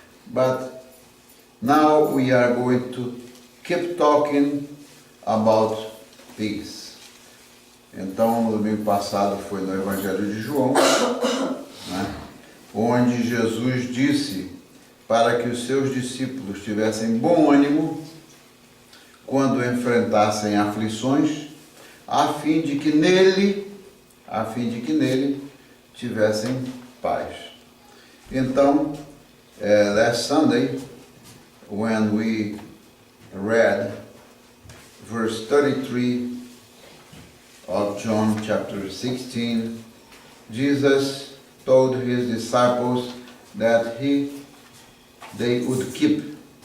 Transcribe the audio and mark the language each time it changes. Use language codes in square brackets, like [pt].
[en] But now we are going to keep talking about peace. [pt] Então, no domingo passado foi no Evangelho de João, né, onde Jesus disse para que os seus discípulos tivessem bom ânimo quando enfrentassem aflições, a fim de que nele tivessem paz. [en] Então, last Sunday, when we read verse 33 of John chapter 16, Jesus told his disciples that they would keep